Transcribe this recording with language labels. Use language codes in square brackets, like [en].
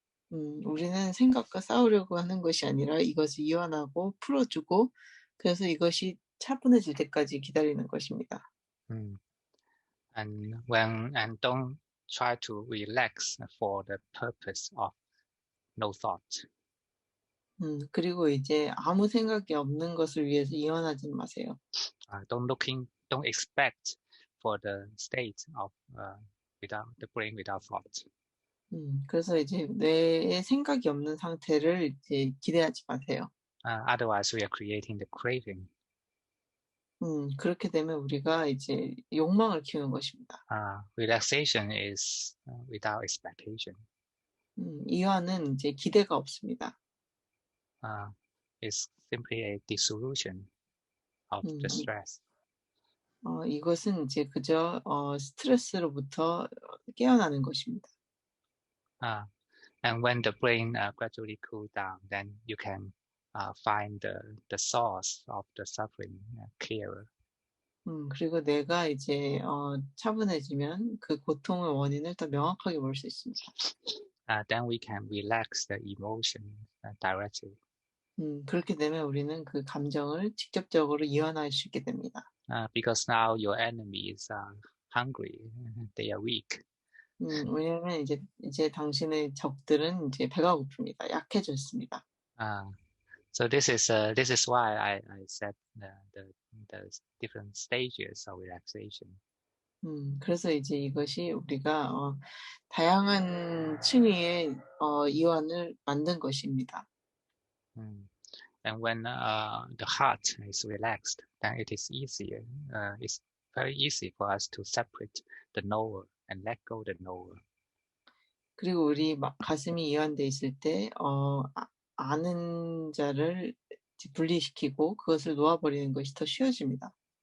[ko] 우리는 생각과 싸우려고 하는 것이 아니라 이것을 이완하고 풀어주고 그래서 이것이 차분해질 때까지 기다리는 것입니다. [en] And don't try to relax for the purpose of no thought. [ko] 그리고 이제 아무 생각이 없는 것을 위해서 이완하지 마세요. [en] Don't expect for the state of without the brain without thought. [ko] 그래서 이제 뇌에 생각이 없는 상태를 이제 기대하지 마세요. [en] Otherwise, we are creating the craving. [ko] 그렇게 되면 우리가 이제 욕망을 키우는 것입니다. [en] Relaxation is without expectation. [ko] 이완은 이제 기대가 없습니다. [en] It's simply a dissolution of the stress. [ko] 이것은 이제 그저 스트레스로부터 깨어나는 것입니다. [en] And when the brain gradually cools down, then you can find the source of the suffering clearer. [ko] 그리고 내가 이제 차분해지면 그 고통의 원인을 더 명확하게 볼 수 있습니다. [en] Then we can relax the emotion directly. [ko] 그렇게 되면 우리는 그 감정을 직접적으로 이완할 수 있게 됩니다. [en] Because now your enemies are hungry, they are weak. [ko] 왜냐하면 이제 당신의 적들은 이제 배가 고픕니다. 약해졌습니다. [en] So this is why I said the different stages of relaxation. [ko] 그래서 이제 이것이 우리가 다양한 층위의 이완을 만든 것입니다. [en] And when the heart is relaxed, then it is easier. It's very easy for us to separate the knower and let go the knower. [ko] 그리고 우리 가슴이 이완돼 있을 때 아는 자를 분리시키고 그것을 놓아버리는 것이 더 쉬워집니다.